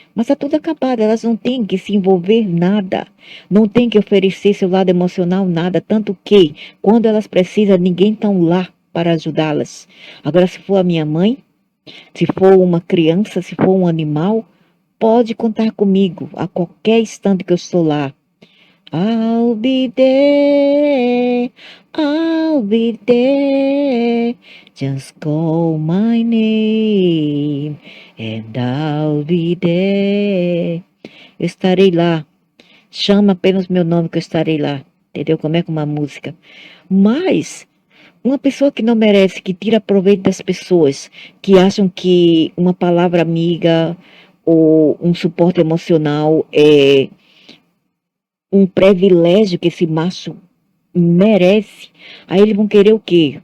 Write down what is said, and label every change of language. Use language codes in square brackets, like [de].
[pt] Mas tá tudo acabado, elas não têm que se envolver nada, não têm que oferecer seu lado emocional nada, tanto que quando elas precisam, ninguém tá lá para ajudá-las. Agora, se for a minha mãe, se for uma criança, se for um animal, pode contar comigo a qualquer instante que eu estou lá. [en] I'll be there, I'll be there. Just call my name and I'll be there. [pt] Eu estarei lá. Chama apenas meu nome que eu estarei lá. Entendeu? Como é que uma música. Mas uma pessoa que não merece, que tira proveito das pessoas, que acham que uma palavra amiga ou um suporte emocional é um privilégio que esse macho merece, aí eles vão querer o quê?